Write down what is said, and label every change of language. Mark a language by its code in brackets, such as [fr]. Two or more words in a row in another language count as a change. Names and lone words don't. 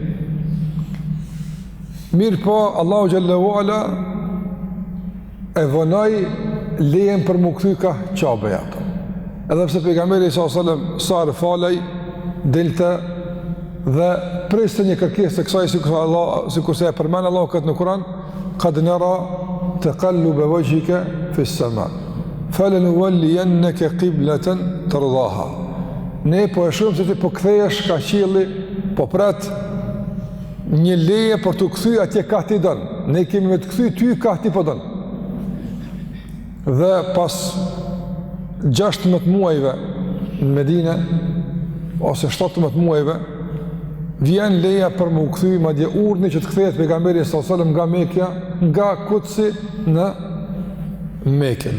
[sq] Mirë po, Allahu xhallahu ala e vonoi lejen për mu kthy ka Qabeja. Edhe pse pejgamberi [ar] صلى الله عليه وسلم [sq] sa falej delte dhe priste një kërkesë të kësaj sikur se e përmend Allahu këtë në Kur'an, [ar] قد نرى تقلب وجهك في السماء فلنولينك قبلة ترضاها. [sq] Ne po e shohim se ti po kthehesh ka qielli, po prat një leje për të kthy atje ka ti don. Ne kemi me të kthy ty ka ti po don. Dhe pas 16 muajve në Medinë, ose 17 muajve, vjen leja për më u kthy, madje urdhni që të kthehet pejgamberi [ar] صلى الله عليه وسلم [sq] nga Mekja, nga Kutsi në Mekë.